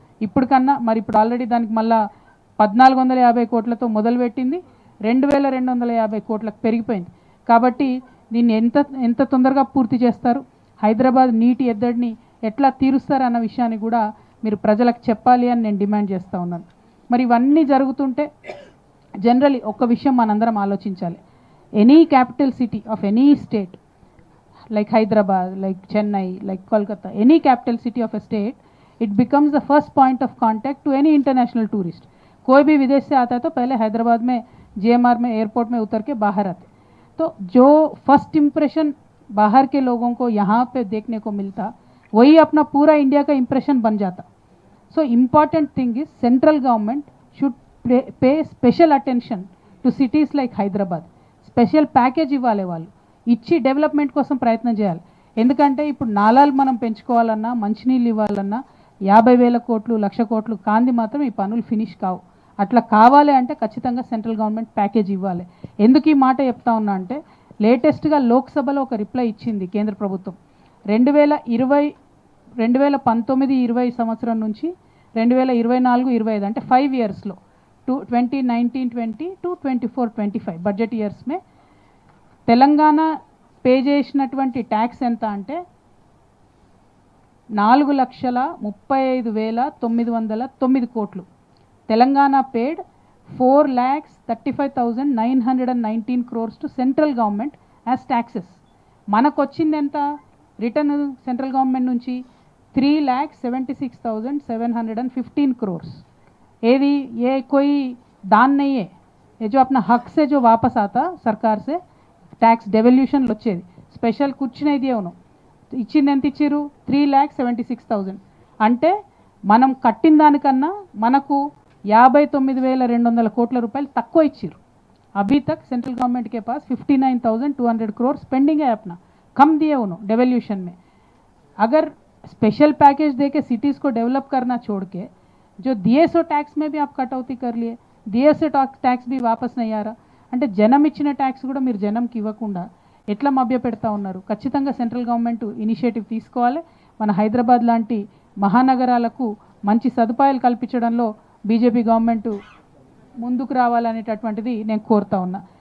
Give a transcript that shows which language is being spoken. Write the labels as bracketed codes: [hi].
[te] ఇప్పుడు కన్నా మరి ఇప్పుడు ఆల్రెడీ దానికి మళ్ళా 1450 కోట్లతో మొదలుపెట్టింది, 2250 కోట్లకు పెరిగిపోయింది. కాబట్టి దీన్ని ఎంత తొందరగా పూర్తి చేస్తారు, హైదరాబాద్ నీటి ఎద్దడిని ఎట్లా తీరుస్తారు అన్న విషయాన్ని కూడా మీరు ప్రజలకు చెప్పాలి అని నేను డిమాండ్ చేస్తూ ఉన్నాను. మరి ఇవన్నీ జరుగుతుంటే జనరలీ ఒక్క విషయం మనందరం ఆలోచించాలి. [en] Any capital city of any state like Hyderabad, like Chennai, like Kolkata, any capital city of a state, it becomes the first point of contact to any international tourist. [hi] कोई भी विदेश से आता है तो पहले हैदराबाद में GMR में एयरपोर्ट में उतर के बाहर आते. तो जो फर्स्ट इम्प्रेशन बाहर के लोगों को यहाँ पे देखने को मिलता, वही अपना पूरा इंडिया का इम्प्रेशन बन जाता. [en] So important thing is central government should pay special attention to cities like Hyderabad. Special package [te] ఇవ్వాలి వాళ్ళు, ఇచ్చి డెవలప్మెంట్ కోసం ప్రయత్నం చేయాలి. ఎందుకంటే ఇప్పుడు నాలాలు మనం పెంచుకోవాలన్నా, మంచినీళ్ళు ఇవ్వాలన్నా 50,000 కోట్లు 1,00,000 కోట్లు కాంది మాత్రం ఈ పనులు ఫినిష్ కావు. అట్లా కావాలి అంటే ఖచ్చితంగా సెంట్రల్ గవర్నమెంట్ ప్యాకేజ్ ఇవ్వాలి. ఎందుకు ఈ మాట చెప్తా ఉన్నా అంటే లేటెస్ట్గా లోక్సభలో ఒక రిప్లై ఇచ్చింది కేంద్ర ప్రభుత్వం. 2019-20 సంవత్సరం నుంచి 2024-25 అంటే 5 ఇయర్స్లో 2019-20 to 24-25 budget years May Telangana pay చేసినటువంటి ట్యాక్స్ ఎంత అంటే 4,35,909 కోట్లు. తెలంగాణ పేడ్ 4,35,919 crores to central government as taxes. మనకు వచ్చింది ఎంత రిటర్న్ సెంట్రల్ గవర్నమెంట్ నుంచి 3,76,715 crores. ఏది [hi] ये कोई दान नहीं है, ये जो अपना हक से जो वापस आता सरकार से [te] ట్యాక్స్ డెవల్యూషన్లు వచ్చేది స్పెషల్ కూర్చునేది అవును ఇచ్చింది. ఎంత ఇచ్చారు? 3,76,000. అంటే మనం కట్టిన దానికన్నా మనకు 59,200 కోట్ల రూపాయలు తక్కువ ఇచ్చారు. [hi] అభీ తక్ సెంట్రల్ గవర్నమెంట్ के पास 59,200 crores पेंडिंग है अपना, कम दिए उन्होंने डेवल्यूशन में. अगर स्पेशल पैकेज दे के सिटीज़ को डेवलप करना छोड़ के जो दिए सो टैक्स में भी आप कटौती कर लिए, दिए से टैक्स भी वापस नहीं आ रहा. [te] అంటే జనం ఇచ్చిన ట్యాక్స్ కూడా మీరు జనంకి ఇవ్వకుండా ఎట్లా మభ్య పెడతా ఉన్నారు? ఖచ్చితంగా సెంట్రల్ గవర్నమెంట్ ఇనిషియేటివ్ తీసుకోవాలి. మన హైదరాబాద్ లాంటి మహానగరాలకు మంచి సదుపాయాలు కల్పించడంలో బీజేపీ గవర్నమెంట్ ముందుకు రావాలనేటటువంటిది నేను కోరుతా ఉన్నా.